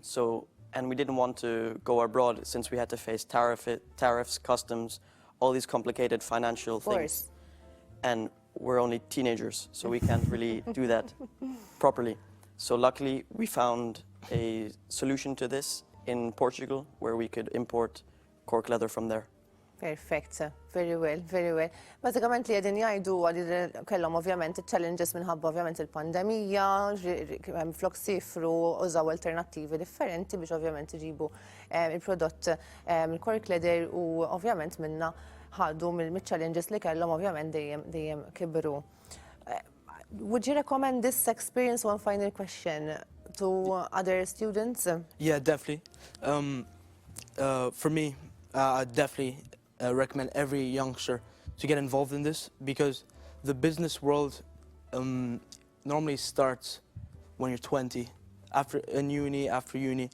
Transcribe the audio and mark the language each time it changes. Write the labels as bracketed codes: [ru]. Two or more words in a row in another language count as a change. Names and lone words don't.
[en] And we didn't want to go abroad since we had to face tariffs, customs, all these complicated financial things. And we're only teenagers, so we can't really do that properly. So luckily, we found a solution to this in Portugal, where we could import cork leather from there. Perfect, very well, very well. [mt] Bażikament li qegħdin jgħidu għal kellhom ovvjament challenges minħabba ovvjament il-pandemija, flok sifru użaw alternattivi differenti biex ovvjament iġibu il-prodott il- [en] cork leather [mt] u ovvjament minna ħadu mill-challenges li kellhom ovvjament dejjem kibru. [en] Would you recommend this experience, one final question, to other students? Yeah, definitely. For me, I definitely recommend every youngster to get involved in this, because the business world normally starts when you're 20, after uni.